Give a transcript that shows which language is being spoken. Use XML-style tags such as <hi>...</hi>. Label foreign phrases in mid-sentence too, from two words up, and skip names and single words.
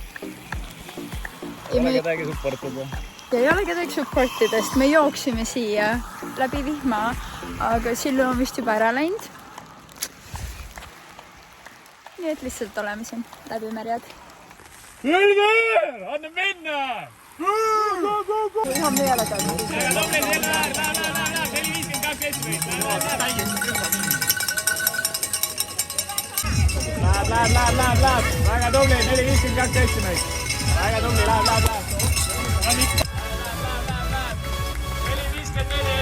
<et>Ei ole kedagi supportida. Ei ole kedagi supportidest. Me jooksime siia läbi vihma, aga Sillu on vist juba ära läinud. Nii et lihtsalt oleme siin läbi märjad. Selge! Anna minna!</et> <fi>Ihan vielä käydä.</fi> <et>Läheb. Väga tubli, 4.52.17. Väga tubli, läheb. 4.54.</et>